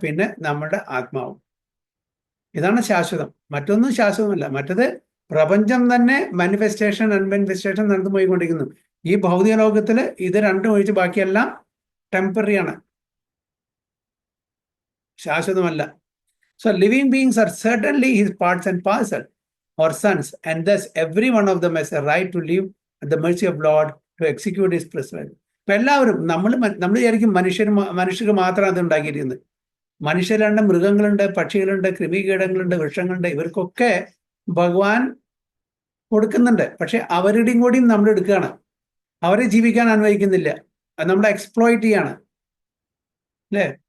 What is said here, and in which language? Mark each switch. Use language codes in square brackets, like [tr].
[ml] പിന്നെ നമ്മുടെ ആത്മാവും, ഇതാണ് ശാശ്വതം. മറ്റൊന്നും ശാശ്വതമല്ല. മറ്റത് പ്രപഞ്ചം തന്നെ മാനിഫെസ്റ്റേഷൻ അൺമാനിഫെസ്റ്റേഷൻ നടന്നു പോയിക്കൊണ്ടിരിക്കുന്നു. ഈ ഭൗതിക ലോകത്തില് ഇത് രണ്ടും ഒഴിച്ച് ബാക്കിയെല്ലാം ടെമ്പററി ആണ്, ശാശ്വതമല്ല. [en] So living beings are certainly his parts and parcel or sons, and thus every one of them has a right to live at the mercy of Lord to execute his prescribed. [ml] അപ്പൊ എല്ലാവരും നമ്മൾ വിചാരിക്കും മനുഷ്യർക്ക് മാത്രം അത് ഉണ്ടാക്കിയിരിക്കുന്നത്. മനുഷ്യരുണ്ട്, മൃഗങ്ങളുണ്ട്, പക്ഷികളുണ്ട്, കൃമികീടങ്ങളുണ്ട്, വൃക്ഷങ്ങളുണ്ട്, ഇവർക്കൊക്കെ ഭഗവാൻ കൊടുക്കുന്നുണ്ട്. പക്ഷെ അവരുടെയും കൂടിയും നമ്മൾ എടുക്കുകയാണ്. അവരെ ജീവിക്കാൻ അനുവദിക്കുന്നില്ല, നമ്മളെ എക്സ്പ്ലോയിറ്റ് ചെയ്യാണ്, അല്ലേ?